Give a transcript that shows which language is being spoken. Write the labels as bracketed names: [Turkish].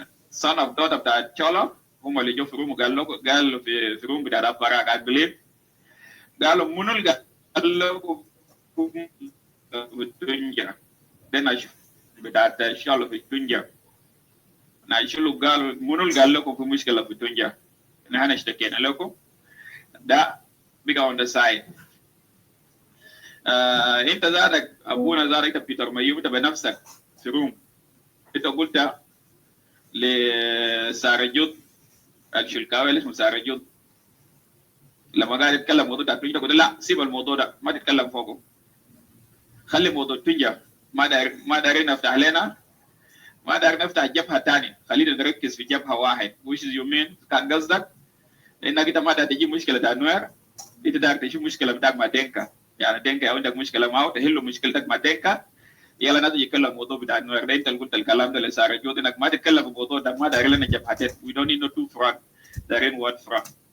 [English] son of daughter [Arabic] بتاع تشولا هم اللي جو في روم قالوا في روم بتاع الابقراء قاعد بليل، قالوا منو اللي قال لكم في التونجا ده نشوف بتاع تشولا في التونجا. ناشلو قالوا منو اللي قال لكم في مشكله في التونجا، نحن اشتكينا لكم. ده بقى [English] on the side. [Arabic] انت زادك ابونا زادك انت بيتر ميوم انت بنفسك في روم انت قلت لسارجود الشلكاوي اللي اسمه سارجود لما قاعد يتكلم موضوع التونجا قلت لا سيب الموضوع ده ما تتكلم فوقه، خلي موضوع التونجا ما دارين نفتح لنا، ما دارين نفتح جبهه ثانيه، خلينا نركز في جبهه واحد. وش يومين كان قصدك انك انت ما دار تجيب مشكله النوير، انت دار تشوف مشكله بتاعك مع دينكا. يعني دينكا عندك مشكله معه تحل مشكلتك مع دينكا، يلا نادي يتكلم موضوع بتاع النوير ده. انت اللي قلت الكلام ده لسارجود انك ما تتكلم في الموضوع ده، ما دار لنا جبهتين. [English] We don't need no two front, [Arabic] دارين [English] one front.